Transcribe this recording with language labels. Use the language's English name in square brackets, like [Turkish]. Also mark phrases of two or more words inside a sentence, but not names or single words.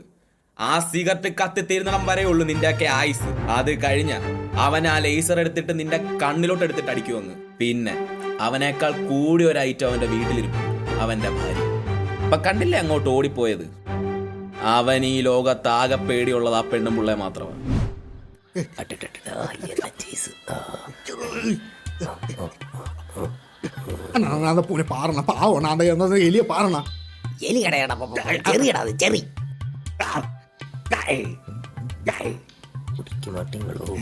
[Malayalam] ആ സിഗരറ്റ് കത്തി തീരുന്നിടം വരെ ഉള്ളൂ നിന്റെയൊക്കെ ആയുസ്. അത് കഴിഞ്ഞ അവൻ ആ ലേസർ എടുത്തിട്ട് നിന്റെ കണ്ണിലോട്ട് എടുത്തിട്ട് അടിക്കുവങ്ങ്. പിന്നെ അവനേക്കാൾ കൂടി ഒരു ഐറ്റം അവന്റെ വീട്ടിലിരിക്കും, അവന്റെ ഭാര്യ. അപ്പൊ കണ്ടില്ലേ അങ്ങോട്ട് ഓടിപ്പോയത്? അവൻ ഈ ലോകത്താകെ പേടിയുള്ളത് ആ പെണ്ണും പിള്ളേ മാത്രമാണ്. [Tamil] அண்ணா நான் அந்த பூனை பாருண்ணா பாவம். நான் அந்த எலிய பாருண்ணா. எலி கடையாடா, செறியடா அது செறி. குடிக்க மாட்டீங்களோ?